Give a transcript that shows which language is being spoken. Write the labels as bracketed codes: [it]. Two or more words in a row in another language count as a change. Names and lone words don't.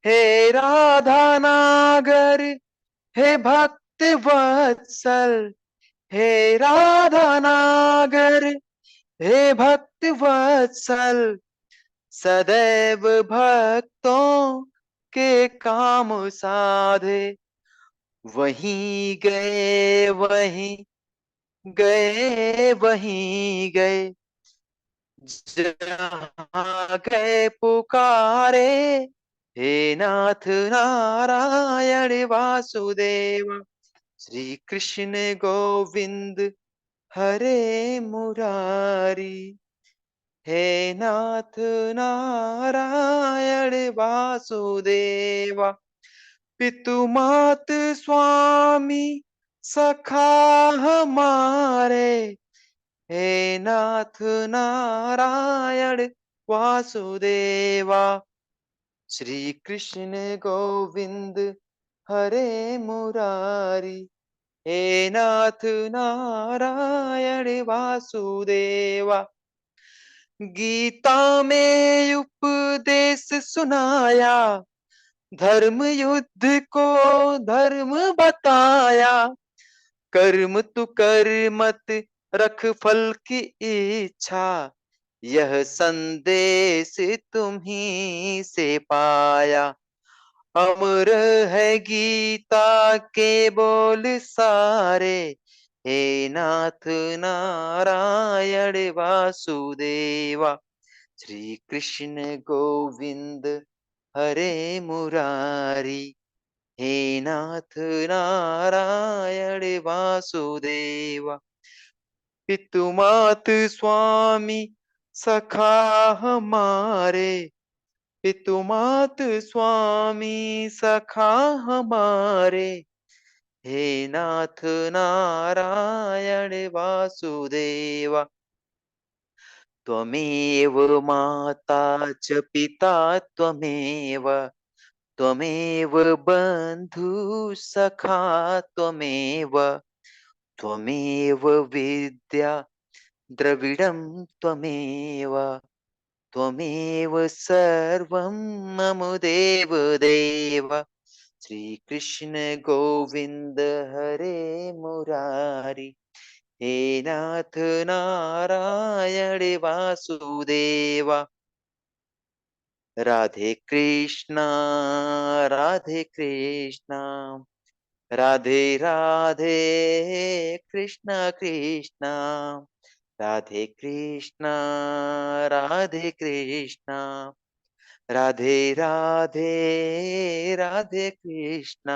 [hi] हे राधा नागर, हे भक्त वत्सल, हे राधा नागर, हे भक्त वत्सल, सदैव भक्तों के काम साधे। वहीं गए वहीं गए, वहीं गए, जहाँ गए पुकारे, हे नाथ नारायण वासुदेव। श्री कृष्ण गोविंद हरे मुरारी, हे नाथ नारायण वासुदेवा। पितु मात स्वामी सखा हमारे, हे नाथ नारायण वासुदेवा। श्री कृष्ण गोविंद हरे मुरारी, हे नाथ नारायण वासुदेवा। गीता में उपदेश सुनाया, धर्म युद्ध को धर्म बताया। कर्म तू कर मत रख फल की इच्छा, यह संदेश तुम्ही से पाया। अमर है गीता के बोल सारे, हे नाथ नारायण वासुदेवा। श्री कृष्ण गोविंद हरे मुरारी, हे नाथ नारायण वासुदेवा। पितु मात स्वामी सखा हमारे, पितु मात स्वामी सखा हमारे, हे नाथ नारायण वासुदेवा। [sa] त्वमेव माता च पिता त्वमेव, त्वमेव बन्धु सखा त्वमेव, त्वमेव विद्या द्रविडं त्वमेव, त्वमेव सर्वं मम देव देव। [hi] श्री कृष्ण गोविंद हरे मुरारी, हे नाथ नारायण वासुदेवा। राधे कृष्णा राधे कृष्णा, राधे राधे कृष्णा कृष्णा, राधे कृष्णा राधे कृष्णा, राधे राधे राधे कृष्णा।